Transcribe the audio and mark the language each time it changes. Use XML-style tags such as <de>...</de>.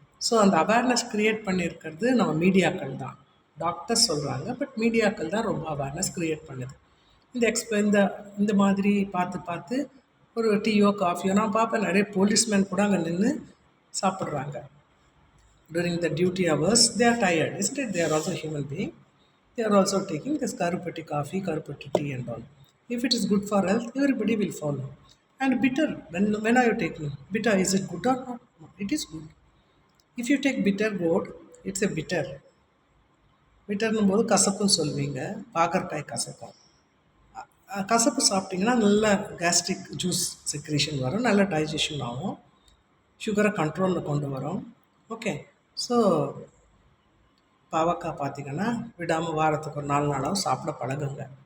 <ta>So அந்த awareness create பண்ணியிருக்கிறது நம்ம மீடியாக்கள் தான். டாக்டர்ஸ் சொல்கிறாங்க, பட் மீடியாக்கள் தான் ரொம்ப அவேர்னஸ் க்ரியேட் பண்ணுது. இந்த இந்த மாதிரி பார்த்து பார்த்து ஒரு டீயோ காஃபியோ நான் பார்ப்பேன், நிறைய போலீஸ்மேன் கூட அங்கே நின்று சாப்பிட்றாங்க.</ta> <en>During the duty hours, they are tired, isn't it? They are also human being. They are also taking this karupatti coffee, karupatti tea and all. If it is good for health, everybody will follow. And bitter, when are you taking? Bitter, is it good or not? No, it is good. If you take bitter gourd, it's a bitter.</en> <ta>பிட்டர்னும் போது கசப்புன்னு சொல்லுவீங்க, பாகற்காய் கசக்கும். கசப்பு சாப்பிட்டிங்கன்னா நல்ல gastric juice secretion வரும், நல்ல digestion ஆகும், சுகரை கண்ட்ரோலில் கொண்டு வரும். ஓகே, ஸோ பாவக்காய் பார்த்திங்கன்னா விடாமல் வாரத்துக்கு ஒரு 4 நாளாகவும் சாப்பிட பழகுங்க.</ta>